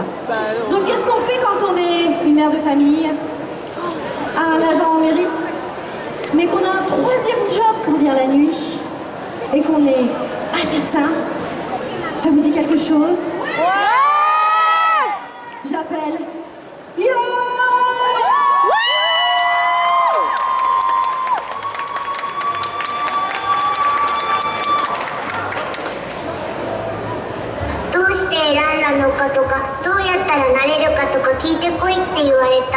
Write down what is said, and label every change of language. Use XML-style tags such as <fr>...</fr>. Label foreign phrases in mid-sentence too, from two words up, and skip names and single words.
<fr>Donc, qu'est-ce qu'on fait quand on est une mère de famille, un agent en mairie, mais qu'on a un troisième job quand vient la nuit, et qu'on est assassin? Ça vous dit quelque chose? J'appelle Yo!</fr> <ja>どうして選んだのかとか、どうやったらなれるかとか聞いてこいって言われた。</ja>